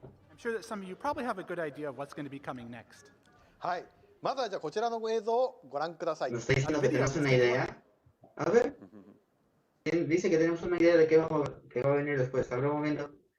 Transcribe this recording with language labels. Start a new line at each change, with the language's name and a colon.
English: I'm sure that some of you probably have a good idea of what's going to be coming next.
Japanese: はい。まずはじゃあこちらの映像をご覧ください。
Spanish: Nos está diciendo que tenemos una idea. A ver. Dice que tenemos una idea de qué va a venir después. A ver un momento.